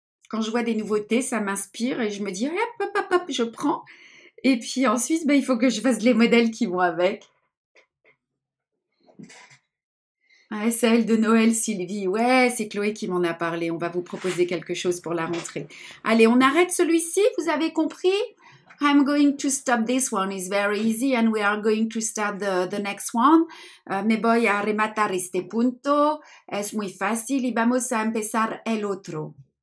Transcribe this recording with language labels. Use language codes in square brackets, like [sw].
[fr] Quand je vois des nouveautés, ça m'inspire et je me dis, hop, je prends. Et puis ensuite, il faut que je fasse les modèles qui vont avec. SL de Noël, Sylvie. Ouais, c'est Chloé qui m'en a parlé. On va vous proposer quelque chose pour la rentrée. Allez, on arrête celui-ci. Vous avez compris? [en] I'm going to stop this one. It's very easy and we are going to start the next one. [es] Me voy a rematar este punto. Es muy fácil y vamos a empezar el otro.